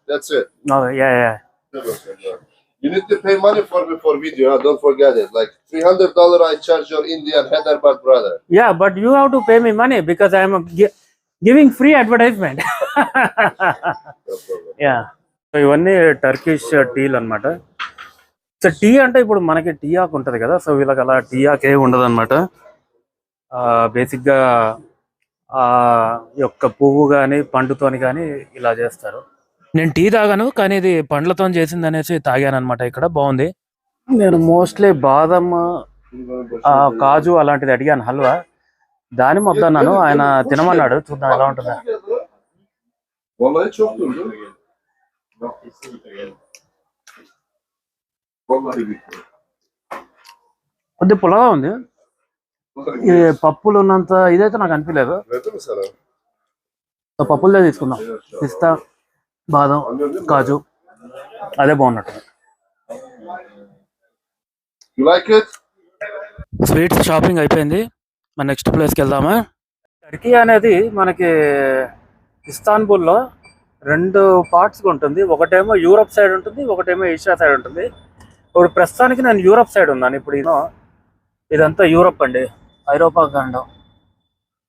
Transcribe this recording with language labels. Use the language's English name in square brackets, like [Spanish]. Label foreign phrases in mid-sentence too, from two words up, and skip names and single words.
[English] That's it. No, yeah, yeah. You need to pay money for me for video. Huh? Don't forget it. Like $300 I charge your Indian Hyderabad brother. Yeah, but you have to pay me money because I am giving free advertisement. No problem. Yeah. [Telugu] సో ఇవన్నీ టర్కిష్ టీలు అనమాట. సో టీ అంటే ఇప్పుడు మనకి టీ ఆకు ఉంటుంది కదా, సో వీళ్ళకి అలా టీ ఆకు ఏమి ఉండదు అనమాట. బేసిక్గా యొక్క పువ్వు కానీ పండుతోని కానీ ఇలా చేస్తారు. నేను టీ తాగాను, కానీ ఇది పండ్లతో చేసింది అనేసి తాగాను అనమాట. ఇక్కడ బాగుంది. నేను మోస్ట్లీ బాదం, కాజు అలాంటిది అడిగాను, హల్వా. దాని వద్దన్నాను, ఆయన తినమన్నాడు. చూద్దాం ఎలా ఉంటుందా. [Turkish] Vallahi çok durdu. Vallahi bitti. [Telugu] కొద్ది పుల్లగా ఉంది. ఈ పప్పులు ఉన్నంత ఇదైతే నాకు అనిపించలేదు. [Turkish] Verdi mi sana? [Telugu] సో పప్పులదే తీసుకుందాం. పిస్తా, బాదం, కాజు, అదే బాగున్నట్టు. [English] You like it? sweets shopping [Telugu] అయిపోయింది. మన [English] next placeki [Telugu] వెళ్దామా. టర్కీ అనేది మనకి ఇస్తాన్బుల్లో 2 పార్ట్స్గా ఉంటుంది. ఒకటేమో యూరప్ సైడ్ ఉంటుంది, ఒకటేమో ఏషియా సైడ్ ఉంటుంది. ఇప్పుడు ప్రస్తుతానికి నేను యూరప్ సైడ్ ఉన్నాను. ఇప్పుడు ఇదంతా యూరప్ అండి, ఐరోపా ఖండం.